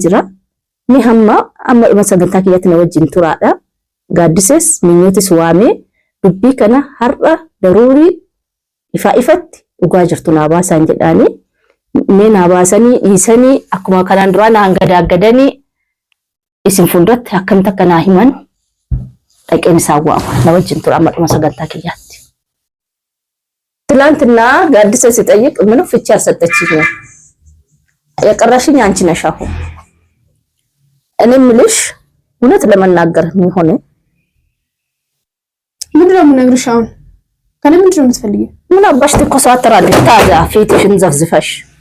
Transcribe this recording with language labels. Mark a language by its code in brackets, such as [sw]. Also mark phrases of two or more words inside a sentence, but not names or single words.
[om] jira ni amma dhuma sagantaa kiyyatti na wajjin turaadha gaaddisees minyootis waamee dubbii kana har'a daruurii ifatti dhugaa jirtu naa baasaan jedhaanii mee naa baasanii dhiisanii akkuma kanaan duraa naan gadaaggadanii isin fuulduratti akkamitti akka naa himan dhaqeen isaa waama na wajjin tura amma dhuma sagantaa kiyyaatti. [am] ትላንትና ጋድሰ ሲጠይቅ ምንም ፍቺ አልሰጠችኝም የቀረሽኝ አንቺ ነሽ አሁን እኔ ምልሽ እውነት ለመናገር ምን ሆነ ምንድነው የምነግርሽ አሁን ከኔ ምንድነው የምትፈልጊው ምን አባሽ ትኮሳተራለሽ ታዲያ ፊትሽን ዘፍዝፈሽ